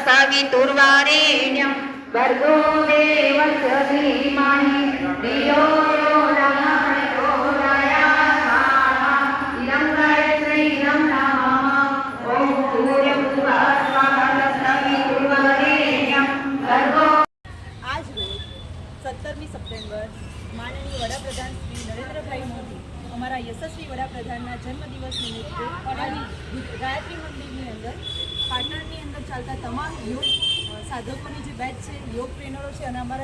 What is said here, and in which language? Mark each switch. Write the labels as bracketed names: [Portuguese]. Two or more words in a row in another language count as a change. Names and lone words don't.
[Sanskrit] सवितुर्वरेण्यं भर्गो देवस्य धीमहि धियो यो नः प्रचोदयात् इदं गायत्रीं नमः ॐ सूर्यभुवः स्वः सवितुर्वरेण्यं भर्गो। [Gujarati] આજ રોજ 17મી સપ્ટેમ્બર માનનીય વડાપ્રધાન શ્રી નરેન્દ્રભાઈ મોદી અમારા યશસ્વી વડાપ્રધાનના જન્મદિવસ નિમિત્તે ગાયત્રી મંદિરની અંદર પાટણની અંદર ચાલતા તમામ યોગ સાધકોની જે બેચ છે, યોગ ટ્રેનરો છે અને અમારા